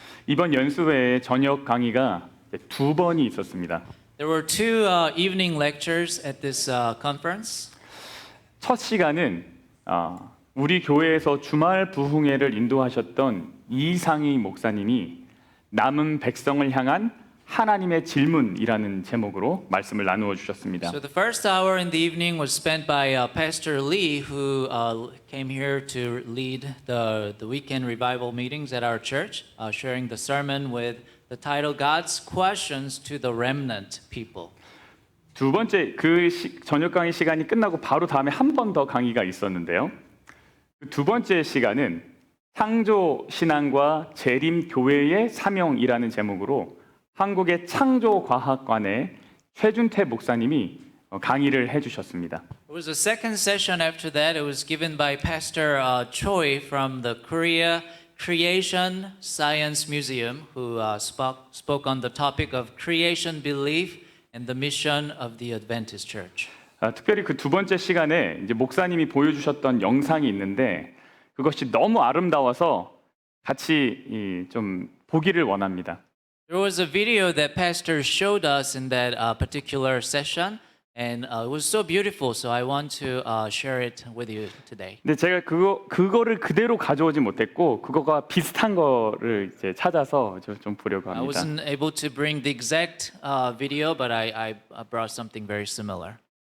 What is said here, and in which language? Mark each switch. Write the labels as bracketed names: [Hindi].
[Korean] 이번 연수회에 저녁 강의가 두 번이 있었습니다. [English] There were two evening lectures at this conference. [Korean] 첫 시간은 우리 교회에서 주말 부흥회를 인도하셨던 이상희 목사님이 남은 백성을 향한 하나님의 질문이라는 제목으로 말씀을 나누어 주셨습니다. [English] So the first hour in the evening was spent by Pastor Lee, who came here to lead the weekend revival meetings at our church, sharing the sermon with the title "God's Questions to the Remnant People." [Korean] 두 번째 저녁 강의 시간이 끝나고 바로 다음에 한 번 더 강의가 있었는데요. 두 번째 시간은 창조 신앙과 재림 교회의 사명이라는 제목으로 한국의 창조과학관의 최준태 목사님이 강의를 해주셨습니다. [English] There was a second session after that. It was given by Pastor Choi from the Korea Creation Science Museum, who spoke on the topic of creation belief and the mission of the Adventist Church. [Korean] 특별히 그 두 번째 시간에 이제 목사님이 보여주셨던 영상이 있는데 그것이 너무 아름다워서 같이 좀 보기를 원합니다. [English] There was a video that Pastor showed us in that particular session, and it was so beautiful. So I want to share it with you today. [Korean] 근데 제가 그거를 그대로 가져오지 못했고 그거가 비슷한 거를 이제 찾아서 좀 보려고 [English] I [Korean] 합니다. [English] wasn't able to bring the exact video, but I brought something very similar.